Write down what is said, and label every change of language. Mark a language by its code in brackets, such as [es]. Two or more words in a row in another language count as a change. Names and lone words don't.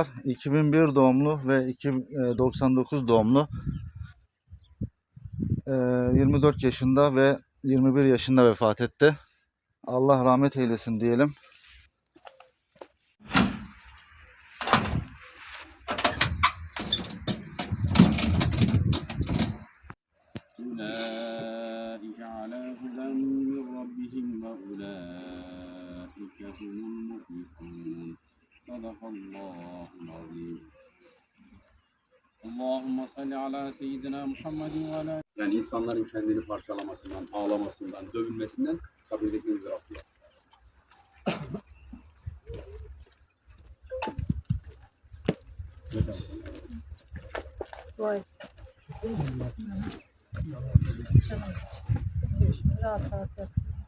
[tr] 2001 doğumlu ve 99 doğumlu. 24 yaşında ve 21 yaşında vefat etti. Allah rahmet eylesin diyelim. [ar] أولئك على هدى من ربهم وأولئك هم المفلحون صدق الله العظيم اللهم صل على سيدنا محمد وعلى [tr] yani insanların kendini parçalamasından, ağlamasından, dövülmesinden kabul etmenizdir Rabbi. Vay. Rahat rahat yatsın.